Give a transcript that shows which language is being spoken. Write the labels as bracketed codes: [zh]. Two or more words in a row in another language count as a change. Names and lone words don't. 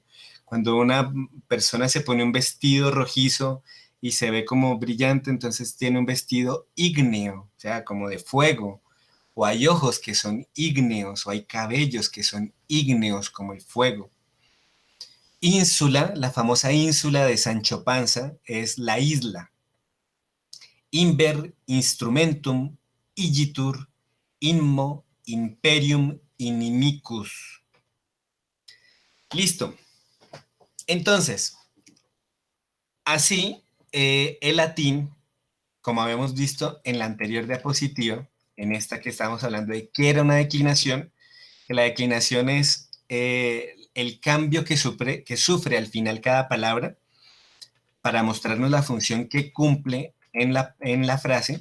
[es] Cuando una persona se pone un vestido rojizo y se ve como brillante, entonces tiene un vestido ígneo, o sea, como de fuego. O hay ojos que son ígneos, o hay cabellos que son ígneos como el fuego. Ínsula, la famosa ínsula de Sancho Panza, es la isla. [la] Inver instrumentum igitur inmo imperium inimicus. [es] Listo. Entonces, así el latín, como habíamos visto en la anterior diapositiva, en esta que estamos hablando de qué era una declinación, que la declinación es el cambio que sufre al final cada palabra para mostrarnos la función que cumple en la frase.